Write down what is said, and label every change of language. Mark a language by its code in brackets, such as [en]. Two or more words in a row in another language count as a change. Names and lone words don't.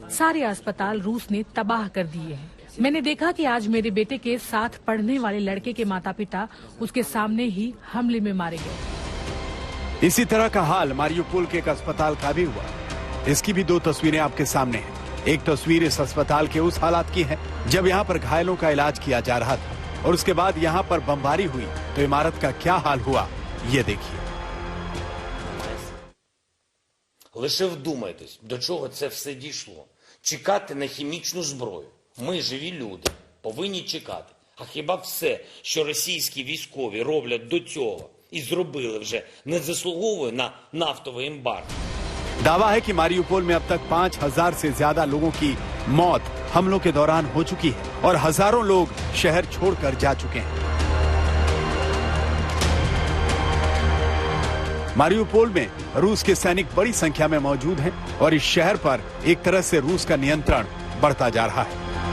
[hi] सारे अस्पताल रूस ने तबाह कर दिए हैं। मैंने देखा कि आज मेरे बेटे के साथ पढ़ने वाले लड़के के माता पिता उसके सामने ही हमले में मारे गए। इसी तरह का हाल मारियुपोल के एक अस्पताल का भी हुआ। इसकी भी दो तस्वीरें आपके सामने हैं। एक तस्वीर इस अस्पताल के उस हालात की है जब यहाँ पर घायलों का इलाज किया जा रहा था, और उसके बाद यहाँ पर बमबारी हुई तो इमारत का क्या हाल हुआ, ये देखिए। [uk] Лише вдумайтесь, до чого це все дійшло. Чекати на хімічну зброю. Ми, живі люди, повинні чекати. А хіба все, що російські військові роблять до цього і зробили вже, не заслуговує на нафтовий ембарго? [hi] दावा है कि मारियुपोल में अब तक 5000 से ज्यादा लोगों की मौत हमलों के दौरान हो चुकी है और हजारों लोग शहर छोड़कर जा चुके हैं। मारियुपोल में रूस के सैनिक बड़ी संख्या में मौजूद हैं और इस शहर पर एक तरह से रूस का नियंत्रण बढ़ता जा रहा है।